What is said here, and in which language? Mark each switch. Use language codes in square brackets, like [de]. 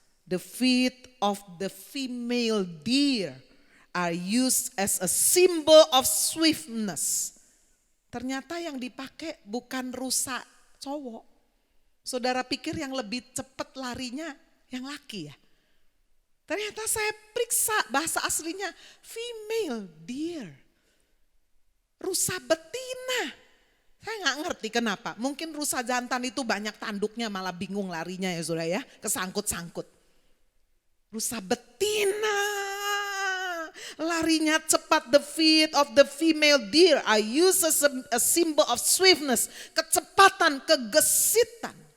[en] The feet of the female deer are used as a symbol of swiftness. [id] Ternyata yang dipakai bukan rusa cowok. Saudara pikir yang lebih cepat larinya yang laki ya? Ternyata saya periksa bahasa aslinya female deer. Rusa betina. Saya nggak ngerti kenapa. Mungkin rusa jantan itu banyak tanduknya malah bingung larinya ya saudara ya. Kesangkut-sangkut. Rusa betina. Larinya cepat, [en] the feet of the female deer are used as a symbol of swiftness, [id] kecepatan, kegesitan.